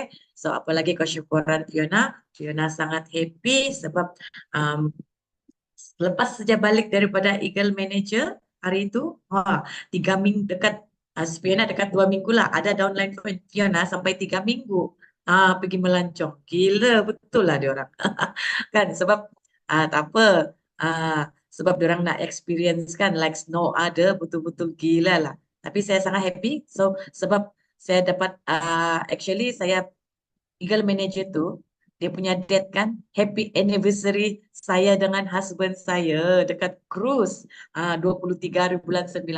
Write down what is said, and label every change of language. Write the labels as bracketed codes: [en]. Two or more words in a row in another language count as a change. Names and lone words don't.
[ms] So apalagi kesyukuran Fiona, Fiona sangat happy sebab um, lepas saja balik daripada Eagle Manager hari itu, 3 minggu dekat Fiona dekat 2 minggu lah. Ada downline Fiona sampai 3 minggu. Pergi melancong. Gila betul lah dia orang. Kan sebab tak apa. Ah, sebab dia orang nak experience kan [en] like no other [ms] betul-betul gila lah. Tapi saya sangat happy. So sebab saya dapat actually saya Eagle Manager tu dia punya date kan [en] happy anniversary [ms] saya dengan husband saya dekat cruise 23 hari bulan 9.